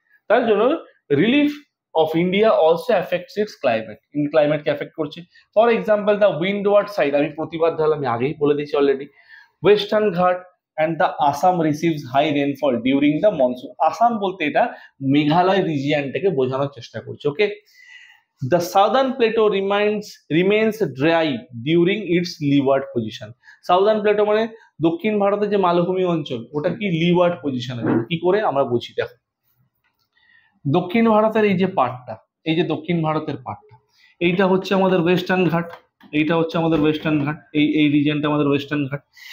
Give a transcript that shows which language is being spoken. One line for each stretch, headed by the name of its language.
English: তার জন্য relief of India also affects its climate.
Bangla: ক্লাইমেটকে affect করছে।
English: for example the windward side,
Bangla: আমি প্রতিবাদ ধরলাম, আমি আগেই বলে দিয়েছি অলরেডি,
English: Western Ghat and the Assam receives high rainfall during the monsoon.
Bangla: Assam বলতে এটা মেঘালয় রিজিয়নটাকে বোঝানোর চেষ্টা করছে।
English: Okay, the southern plateau remains dry during its leeward position.
Bangla: Southern Plato মানে দক্ষিণ ভারতের যে মালভূমি অঞ্চল, ওটা কি লিওয়ার্ড পজিশনে। কি করে আমরা বুঝি, দেখো দক্ষিণ ভারতের এই যে পার্টটা, এই যে দক্ষিণ ভারতের পার্টটা, এইটা হচ্ছে আমাদের ওয়েস্টার্ন ঘাট, এইটা হচ্ছে আমাদের ওয়েস্টার্ন ঘাট, এই রিজিয়নটা আমাদের ওয়েস্টার্ন ঘাট।